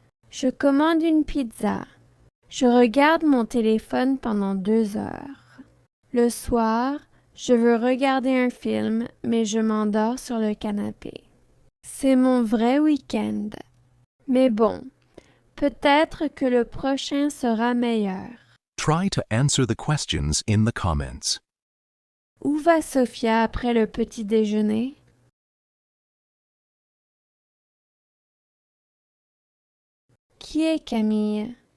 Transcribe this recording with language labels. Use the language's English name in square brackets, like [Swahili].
[French] Je commande une pizza. Je regarde mon téléphone pendant 2 heures. Le soir, je veux regarder un film, mais je m'endors sur le canapé. C'est mon vrai week-end. Mais bon, peut-être que le prochain sera meilleur. [English] Try to answer the questions in the comments. [French] Où va Sophia après le petit déjeuner? Qui est Camille?